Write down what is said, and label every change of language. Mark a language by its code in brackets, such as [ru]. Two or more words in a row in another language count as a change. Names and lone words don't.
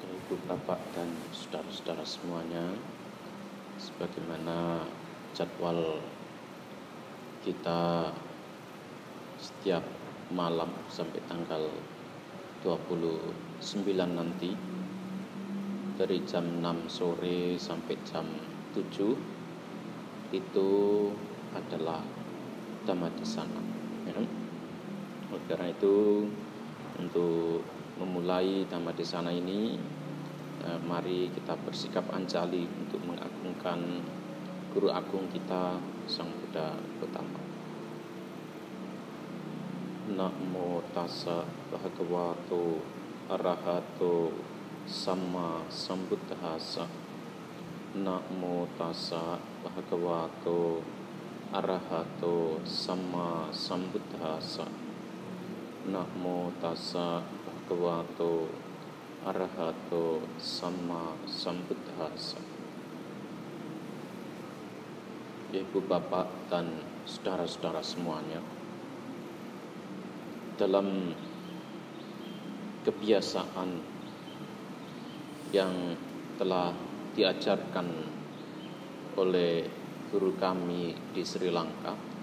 [id] Ibu bapak dan saudara-saudara semuanya, sebagaimana jadwal kita setiap malam sampai tanggal 29 nanti, dari jam 6 sore sampai jam 7 itu adalah Dhammadesana. Oleh karena itu, untuk memulai Dhammadesana ini, mari kita bersikap anjali untuk mengagungkan Guru Agung kita, Sang Buddha Gautama. [pi] Namo tassa bhagavato arahato samma sambuddhassa. Namo tassa bhagavato arahato samma sambuddhassa. Namo tassa bhagavato arahato samma sambuddhassa. [id] Ibu bapak dan saudara-saudara semuanya, dalam kebiasaan yang telah diajarkan oleh guru kami di Sri Lanka,